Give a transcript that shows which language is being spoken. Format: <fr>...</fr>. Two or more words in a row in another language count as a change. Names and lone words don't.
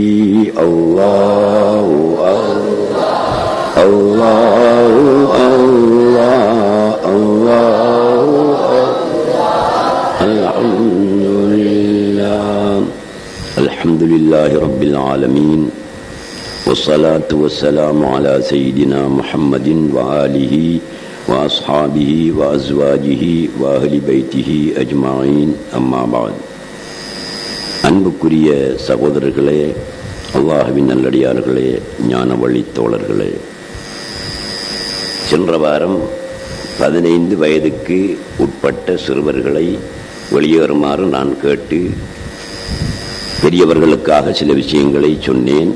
<ar>الله الله الله الله الله الحمد لله رب العالمين والصلاة والسلام على سيدنا محمد وآله وأصحابه وأزواجه وأهل بيته أجمعين أما بعد</ar> <ta>அன்புக்குரிய சகோதரர்களே, அல்லாஹ்வின் நல்லடியார்களே, ஞான வழி தோழர்களே, சென்ற வாரம் 15 வயதுக்கு உட்பட்ட சிறுவர்களை வெளியேறுமாறு நான் கேட்டு பெரியவர்களுக்காக சில விஷயங்களை சொன்னேன்.</ta>